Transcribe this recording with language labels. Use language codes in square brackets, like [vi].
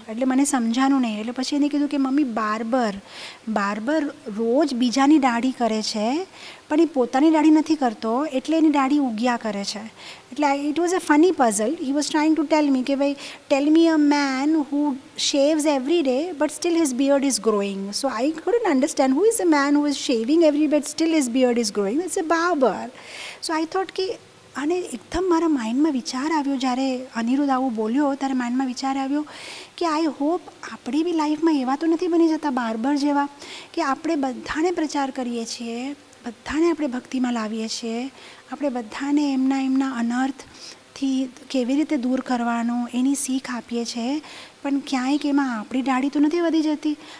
[gu] એટલે મને સમજાનું નહીં. એટલે પછી એને કીધું કે મમ્મી બાર્બર રોજ બીજાની દાઢી કરે છે પણ એ પોતાની દાઢી નથી કરતો એટલે એની દાઢી ઉગ્યા કરે છે. [en] એટલે it was a funny puzzle. He was trying to tell me [gu] કે ભાઈ [en] Tell me a man who shaves every day but still his beard is growing. So I couldn't understand who is a man who is shaving every day but still his beard is growing. It's a barber. So I thought [gu] કે અને એકદમ મારા માઇન્ડમાં વિચાર આવ્યો, જ્યારે અનિરુદ્ધ આવું બોલ્યો ત્યારે માઇન્ડમાં વિચાર આવ્યો કે [en] I hope [gu] આપણી બી લાઈફમાં એવા તો નથી બની જતા બાર્બર જેવા કે આપણે બધાને પ્રચાર કરીએ છીએ, બધાને આપણે ભક્તિમાં લાવીએ છીએ, આપણે બધાને એમના અનર્થથી કેવી રીતે દૂર કરવાનો એની શીખ આપીએ છીએ, પણ ક્યાંય કે એમાં આપણી દાઢી તો નથી વધી જતી.